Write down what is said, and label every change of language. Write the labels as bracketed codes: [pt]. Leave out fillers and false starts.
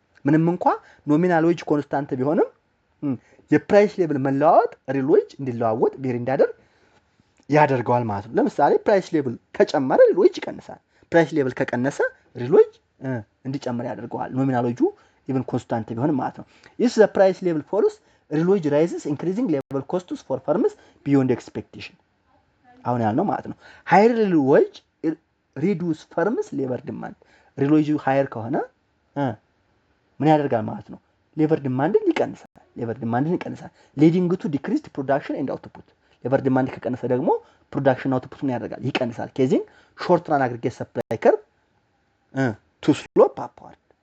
[am] ምንም እንኳን ኖሚናል ዌጅ ኮንስታንት ቢሆንም የፕራይስ ሌቭል መለዋወጥ ሪል ዌጅ እንዲለዋወጥ ቬሪ እንዳደርግ ያደርገዋል ማለት ነው። ለምሳሌ ፕራይስ ሌቭል ከጨመረ ሪል ዌጅ ይቀንሳል። ፕራይስ ሌቭል ከቀነሰ ሪል ዌጅ እንዲጨምር ያደርገዋል። ኖሚናል ዌጁ ኢቭን ኮንስታንት ቢሆንም ማለት ነው። [en] if the price level falls real wage rises increasing labor costs for firms beyond expectation. [am] አሁን ያልነው ማለት ነው። [en] higher real wage reduce firms labor demand. [am] real wage higher ከሆነ ምን ያደርጋል ማለት ነው? [en] ሌበር ዲማንድን ይቀንሳል። ሊዲንግ ቱ ዲክሪዝድ ፕሮዳክሽን ኤንድ አውትፑት። [am] ሌበር ዲማንድ ከቀነሰ ደግሞ ፕሮዳክሽን አውትፑትን ያደርጋል፣ ይቀንሳል። [en] ኬዚንግ ሾርት ራን አግሪጌት ሰፕላይ ከርቭ ቱ ስሎፕ አፕዋርድ